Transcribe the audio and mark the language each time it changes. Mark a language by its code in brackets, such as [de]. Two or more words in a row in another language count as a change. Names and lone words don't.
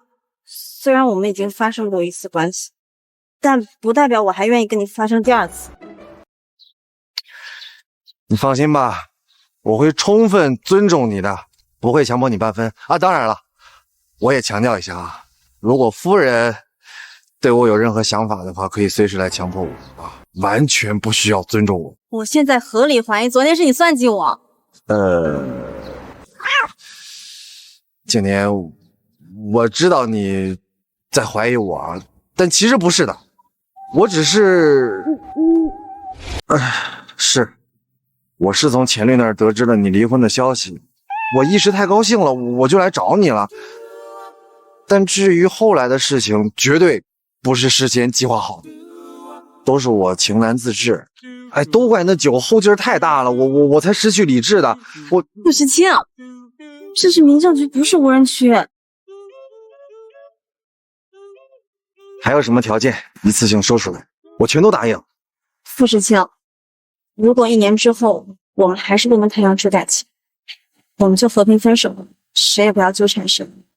[zh] 雖然我們已經發生過1次關係，但不代表我還願意跟你發生第2次。你放心吧，我會充分尊重你的，不會強迫你半分啊。當然了，我也強調一下啊，如果夫人對我有任何想法的話，可以隨時來強迫我啊，完全不需要尊重我。我現在合理懷疑昨天是你算計我。景年，我知道你在懷疑我，但其實不是的，我只是，是， 我是从钱律那儿得知了你離婚的消息，我一时太高興了，我就來找你了。但至於後來的事情，絕對不是事先計劃好的，都是我情難自制。哎，都怪那酒後勁太大了，我才失去理智的。傅时清，這是民政局，不是無人區。還有什麼條件，一次性說出來，我全都答應。傅時清，如果1年之後我們還是不能培養出感情，我們就和平分手，誰也不要糾纏誰。